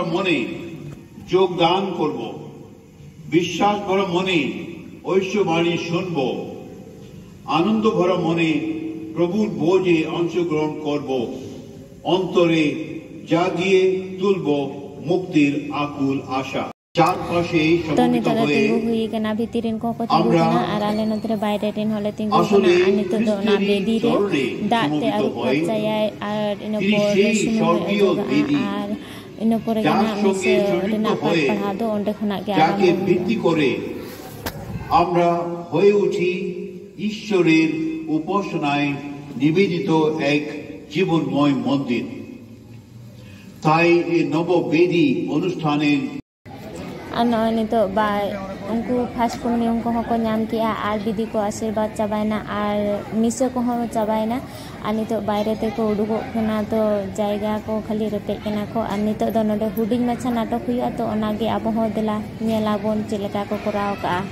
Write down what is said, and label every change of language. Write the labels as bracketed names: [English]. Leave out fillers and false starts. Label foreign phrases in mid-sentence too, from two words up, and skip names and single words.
[Bangla] মনে যোগদান করব বিশ্বাস ভরা মনে ঐশ্ববাণী শুনব আনন্দ ভরা মনে প্রভুর ভোজে অংশগ্রহণ করব অন্তরে জাগিয়ে তুলব মুক্তির আকুল আশা চারপাশে সমবেত হয়ে [Santali] हुईकना भितिरिन को तिंगुना आर आले नतरे बायरे टिन होले तिंगुना आ नितो दो ना बेदी रे दाते आर पचाय आर इनो पोरे सुनु आर इनो पोरे गना मिसे रेना पढ़ा दो ओंडे खना गे [Bangla] যাকে ভিত্তি করে আমরা হয়ে উঠি ঈশ্বরের উপাসনায় নিবেদিত এক জীবনময় মন্দির তাই এই নববেদী অনুষ্ঠানের [Santali] ano nito ba उनको [English] first communion [Santali] को हको नाम किया आर विधि को आशीर्वाद चाबायना आर मिसे को हो चाबायना आर नितो बायरे ते को उडुगो खना तो जायगा को खाली रेपे केना को आर नितो दो नोडे हुडिंग माछा नाटक हुआ तो ओनागे आबो हो देला नेलाबोन चेलका को कराव का